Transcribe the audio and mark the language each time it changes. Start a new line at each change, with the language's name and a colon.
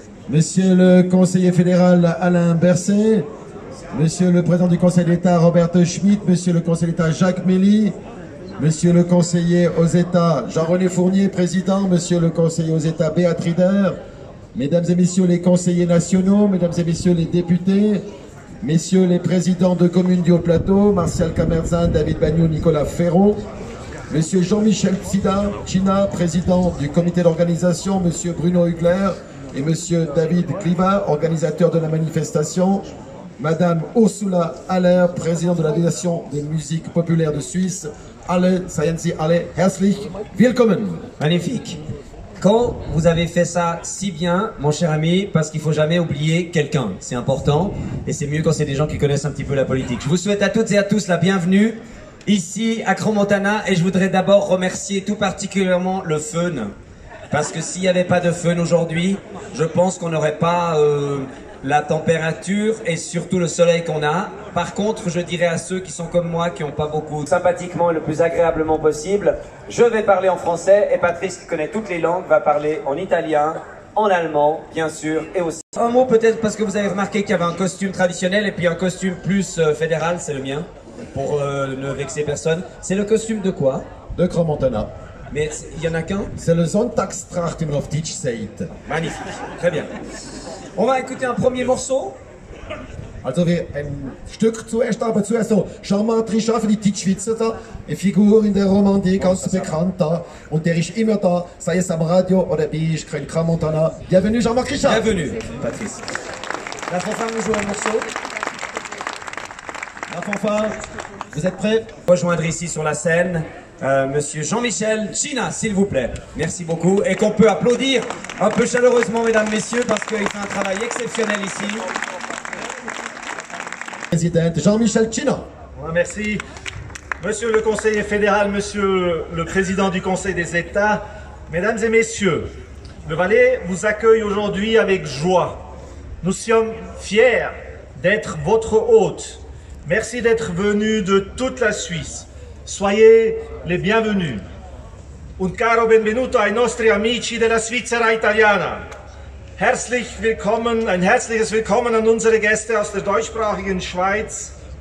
French: Monsieur le conseiller fédéral Alain Berset, Monsieur le président du Conseil d'État Robert Schmitt, Monsieur le conseiller d'État Jacques Mély, Monsieur le conseiller aux États Jean-René Fournier, président, Monsieur le conseiller aux États Beat Rieder, Mesdames et Messieurs les conseillers nationaux, Mesdames et Messieurs les députés, Messieurs les présidents de communes du Haut-Plateau, Martial Camerzan, David Bagnou, Nicolas Ferron, Monsieur Jean-Michel China, président du comité d'organisation, Monsieur Bruno Hugler et Monsieur David Kliva, organisateur de la manifestation, Madame Ursula Haller, présidente de la délégation des musiques populaires de Suisse.
German: Alle, seien Sie alle herzlich willkommen.
French: Magnifique. Quand vous avez fait ça si bien, mon cher ami, parce qu'il ne faut jamais oublier quelqu'un, c'est important, et c'est mieux quand c'est des gens qui connaissent un petit peu la politique. Je vous souhaite à toutes et à tous la bienvenue ici à Crans-Montana, et je voudrais d'abord remercier tout particulièrement le Fun, parce que s'il n'y avait pas de Fun aujourd'hui, je pense qu'on n'aurait pas la température et surtout le soleil qu'on a. Par contre, je dirais à ceux qui sont comme moi, qui n'ont pas beaucoup, sympathiquement et le plus agréablement possible, je vais parler en français et Patrice, qui connaît toutes les langues, va parler en italien, en allemand, bien sûr, et aussi. Un mot peut-être parce que vous avez remarqué qu'il y avait un costume traditionnel et puis un costume plus fédéral, c'est le mien, pour ne vexer personne. C'est le costume de quoi? De Crans-Montana. Mais il n'y en a qu'un? C'est le
German: Sonntagstracht, wie man auf Deutsch sagt.
French: Magnifique, très bien. On va écouter un premier morceau.
German: Also wir ein Stück zuerst, aber zuerst so Jean-Marc Richard für die Deutschschweizer da, eine Figur in der Romandie, ganz bekannt da, und der ist immer da, sei es am Radio oder bei Crans-Montana.
French: Bienvenue Jean-Marc Richard. Bienvenue Patrice. La fanfare nous joue un morceau. La fanfare, vous êtes prêts? Rejoindre ici sur la scène Monsieur Jean-Michel China, s'il vous plaît. Merci beaucoup. Et qu'on peut applaudir un peu chaleureusement, mesdames, messieurs, parce qu'il fait un travail exceptionnel ici. Président Jean-Michel China. Merci. Monsieur le conseiller fédéral, monsieur le président du Conseil des États, mesdames et messieurs, le Valais vous accueille aujourd'hui avec joie. Nous sommes fiers d'être votre hôte. Merci d'être venus de toute la Suisse. Soyez les bienvenus.
Italian: Un caro benvenuto ai nostri amici della Svizzera Italiana.
German: Herzlich willkommen, ein herzliches Willkommen an unsere Gäste aus der deutschsprachigen Schweiz.